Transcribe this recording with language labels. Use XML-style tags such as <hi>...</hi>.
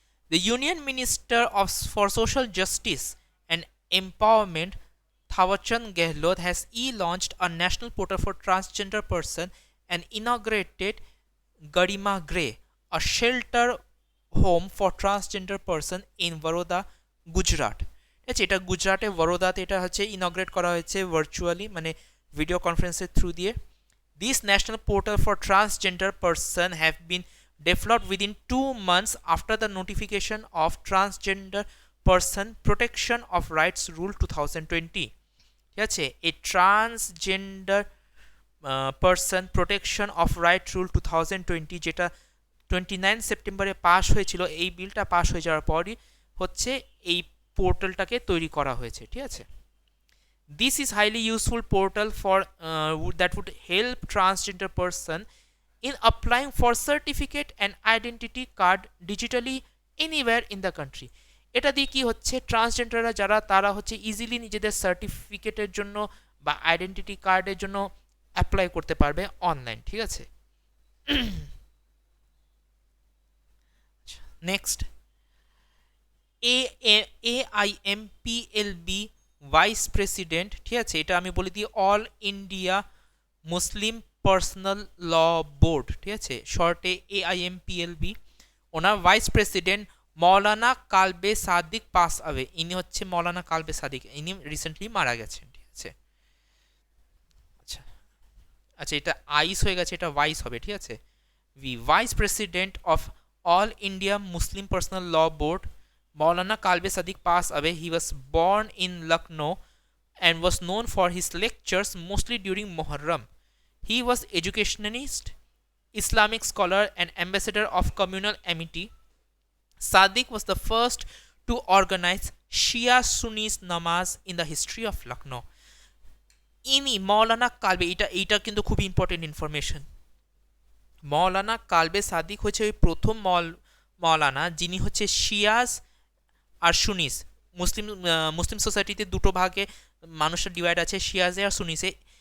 <en>The Union Minister for Social Justice and Empowerment, Thawarchand Gehlot, has launched a national portal for transgender person and inaugurated Garima Grey, a shelter home for transgender person in Vadodara, Gujarat.</en> <bn>আচ্ছা, এটা গুজরাটে বরোদাতে এটা হচ্ছে ইনগ্রেট করা হয়েছে virtually, মানে video কনফারেন্সের through দিয়ে।</bn> <en>This national portal for transgender person have been developed within 2 months after the notification of Transgender Person Protection of Rights Rule 2020.</en> <bn>ঠিক আছে। এই transgender person protection of right rule 2020, যেটা 29 সেপ্টেম্বরে পাস হয়েছিল, এই বিলটা পাস হয়ে যাওয়ার পরই হচ্ছে এই পোর্টালটাকে তৈরি করা হয়েছে। ঠিক আছে।</bn> <en>This is highly useful portal for that would help transgender person in applying for certificate and identity card digitally anywhere in the country.</en> <bn>এটা দিয়ে কি হচ্ছে, ট্রান্সজেন্ডাররা যারা তারা হচ্ছে ইজিলি নিজেদের সার্টিফিকেটের জন্য বা আইডেন্টিটি কার্ডের জন্য অ্যাপ্লাই করতে পারবে অনলাইন। ঠিক আছে। Next, AIMPLB vice president. ঠিক আছে। এটা আমি বলে দিই অল ইন্ডিয়া মুসলিম পার্সোনাল ল বোর্ড। ঠিক আছে। শর্টে AIMPLB। ওনার ভাইস প্রেসিডেন্ট মৌলানা কালবে সাদিক</bn> <en>Pass away.</en> <bn>ইনি হচ্ছে মৌলানা কালবে সাদিক, ইনি রিসেন্টলি মারা গেছেন। ঠিক আছে। আচ্ছা আচ্ছা, এটা আইস হয়ে গেছে, এটা ভাইস হবে। ঠিক আছে।</bn> <en>Vice president of all India Muslim personal law board Maulana Kalbe Sadiq passed away. He was born in Lucknow and was known for his lectures mostly during Muharram. He was educationalist, Islamic scholar and ambassador of communal amity. Sadiq was the first to organize Shia Sunni namaz in the history of Lucknow.</en> <bn>ইনি মৌলানা কালবে, এইটা কিন্তু খুব important information. মৌলানা কালবে সাদিক হচ্ছে ওই প্রথম মৌলানা যিনি হচ্ছে শিয়াজ আর সুনিস, মুসলিম সোসাইটিতে দুটো ভাগে মানুষের ডিভাইড আছে, শিয়াজে আর সুনিসে।</bn>